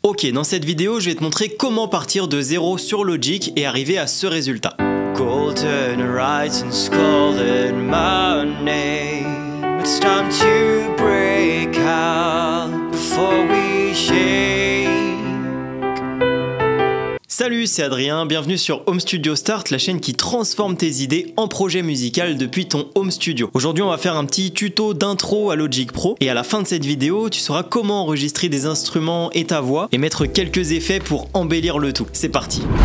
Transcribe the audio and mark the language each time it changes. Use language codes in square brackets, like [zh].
[fr] Ok, dans cette vidéo, je vais te montrer comment partir de zéro sur Logic et arriver à ce résultat. [en] Golden rights and scarlet money. It's time to break out before we shake. [fr] Salut, c'est Adrien, bienvenue sur Home Studio Start, la chaîne qui transforme tes idées en projet musical depuis ton home studio. Aujourd'hui, on va faire un petit tuto d'intro à Logic Pro et à la fin de cette vidéo, tu sauras comment enregistrer des instruments et ta voix et mettre quelques effets pour embellir le tout. C'est parti.